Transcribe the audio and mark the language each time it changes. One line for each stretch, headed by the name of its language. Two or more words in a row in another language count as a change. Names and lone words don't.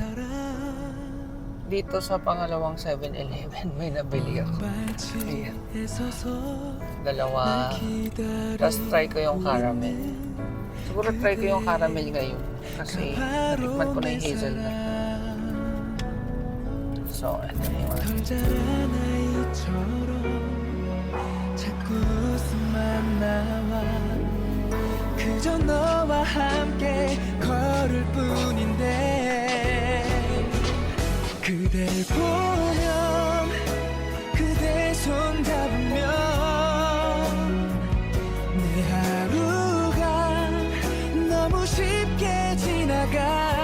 Filipino: Dito sa pangalawang 7-Eleven may nabili ako. Ayan. Dalawa. Tapos try ko yung caramel. Siguro try ko yung caramel ngayon kasi natikman ko na yung hazelnut. So, ito na yung
Korean: 자꾸 웃음만 나와 그저 너와 함께 걸을 뿐인데 그댈 보면 그대 손 잡으면 내 하루가 너무 쉽게 지나가